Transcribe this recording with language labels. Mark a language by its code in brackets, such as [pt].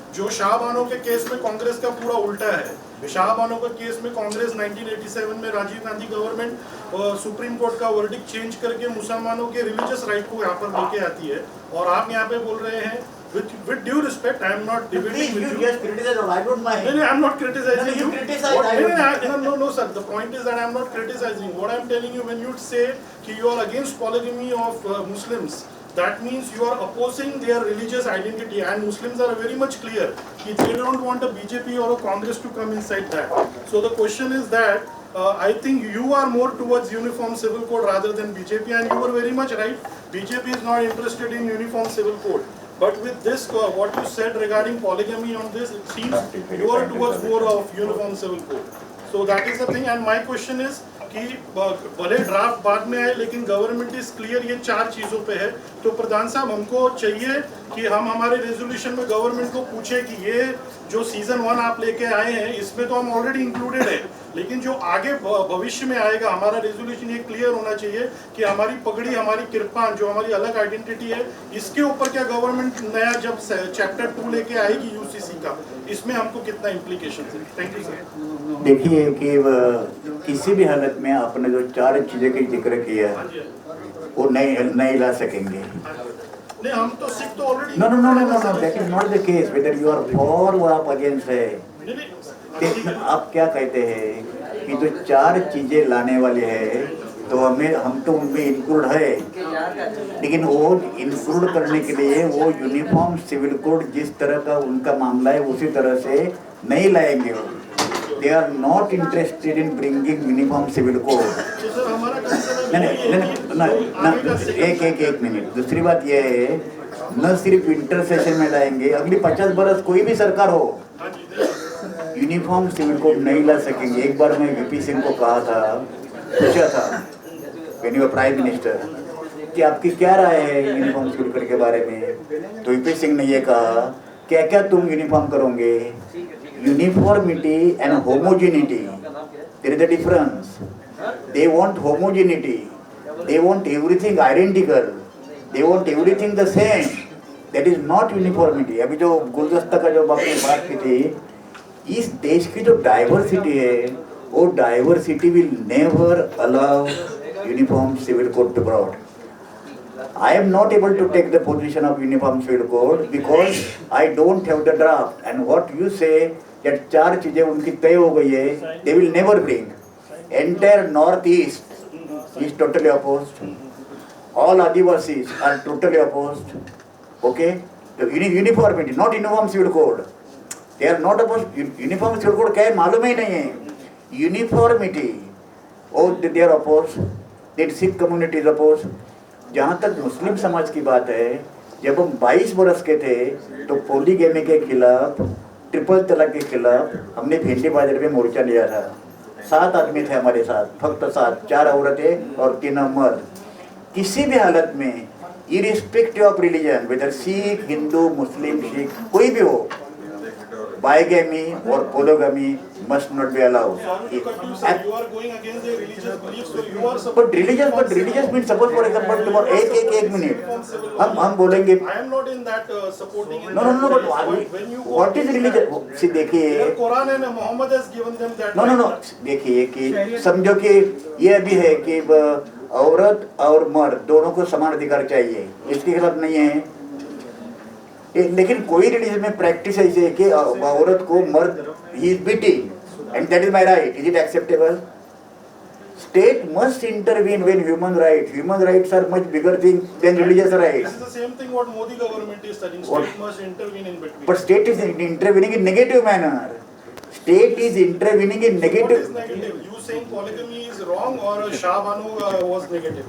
[hi] जो शाहबानो के केस में कांग्रेस का पूरा उल्टा है। शाहबानो के केस में कांग्रेस 1987 में Rajiv Gandhi government supreme court का वर्डिक्ट चेंज करके मुसलमानों के रिलीजियस राइट को यहाँ पर लेके आती है, और आप यहाँ पे बोल रहे हैं [en] with due respect, I am not debating with you. Just criticize, I don't mind. No, I am not criticizing you you. criticize, What, I don't no, sir. The point is that I am not criticizing. What I am telling you, when you say that you are against polygamy of Muslims, that means you are opposing their religious identity, and Muslims are very much clear that they don't want a BJP or a Congress to come inside that. So the question is that I think you are more towards uniform civil code rather than BJP, and you were very much right. BJP is not interested in uniform civil code. But with this, what you said regarding polygamy on this, it seems you are towards more of uniform civil code. So that is the thing, and my question is [hi] कि भले draft बाद में आए, लेकिन government is clear ये चार चीज़ों पे है। तो प्रधान साहब, हमको चाहिए कि हम हमारे रेजोल्यूशन में गवर्नमेंट को पूछे कि ये जो सीजन 1 आप लेके आए हैं, इसमें तो हम ऑलरेडी इंक्लूडेड है, लेकिन जो आगे भविष्य में आएगा, हमारा रेजोल्यूशन ये क्लियर होना चाहिए कि हमारी पगड़ी, हमारी किरपान, जो हमारी अलग आइडेंटिटी है, इसके ऊपर क्या गवर्नमेंट नया जब चैप्टर 2 लेके आएगी यूसीसी का, इसमें हमको कितना इम्प्लीकेशन है। Thank you sir. देखिए कि किसी भी हालत में आपने जो चार चीज़ें का जिक्र किया वो नहीं ला सकेंगे। नहीं, हम तो सिख तो already [en] No, that is not the case, whether you are for और आप against है। [hi] आप क्या कहते हैं कि जो चार चीजें लाने वाले हैं, तो हम तो उनमें इंक्लूड है, लेकिन वो इंक्लूड करने के लिए वो यूनिफॉर्म सिविल कोड जिस तरह का उनका मामला है उसी तरह से नहीं लाएंगे। [en] They are not interested in bringing uniform civil code. [hi] नहीं, एक मिनट। दूसरी बात यह है, न सिर्फ इंटर सेशन में लाएंगे, अगली 50 बरस कोई भी सरकार हो, यूनिफॉर्म सिविल कोड नहीं ला सकेंगे। एक बार मैं वीपी सिंह को कहा था, पूछा था [en] when you were [hi] prime minister कि आपकी क्या राय है यूनिफॉर्म सिविल कोड के बारे में, तो वीपी सिंह ने ये कहा, क्या क्या तुम यूनिफॉर्म करोगे? [en] Uniformity and homogeneity, there is a difference. They want homogeneity, they want everything identical, they want everything the same. That is not uniformity. [hi] अभी जो गुलदस्ता का जो आपने बात की थी, इस देश की जो डाइवर्सिटी है, वो diversity [en] will never allow uniform civil code to be brought. I am not able to take the position of uniform civil code because I don't have the draft. And what you say that [hi] चार चीजें उनकी तय हो गई है, [en] they will never bring. Entire northeast is totally opposed. All Adivasis are totally opposed. Okay, so uniformity, not uniform civil code. They are not opposed. [hi] Uniform civil code क्या है मालूम ही नहीं है. [en] Uniformity, oh they are opposed. The Sikh community is opposed. [hi] जहाँ तक मुस्लिम समाज की बात है, जब हम 22 बरस के थे तो पोलीगैमी के खिलाफ, ट्रिपल तलाक के खिलाफ हमने भिंडी बाजार में मोर्चा लिया था। 7 आदमी थे हमारे साथ, फक्त 7, 4 औरतें और 3 मर्द। किसी भी हालत में irrespective of religion, weather Sikh, Hindu, मुस्लिम, सिख कोई भी हो, बाइगैमी और पोलोगैमी [en] must not be allowed. You are going against their religious beliefs, so you are But religious means, suppose for example tomorrow [hi] एक मिनट हम बोलेंगे [en] I am not in that supporting. No, but when you what is religion? See देखिए, Quran and Muhammad has given them that. [hi] No, देखिए कि समझो कि ये भी है कि औरत और मर्द दोनों को समान अधिकार चाहिए, इसके खिलाफ नहीं है। लेकिन कोई रिलीजन में प्रैक्टिस ऐसी है कि औरत को मर्द he is beating [en] and that is my right. Is it acceptable? State must intervene when human rights are much bigger thing than religious rights. This is the same thing what Modi government is studying. State must intervene in between. But state is intervening in negative manner. State is intervening in What is negative. negative? You saying polygamy is wrong or Shah Banu was negative?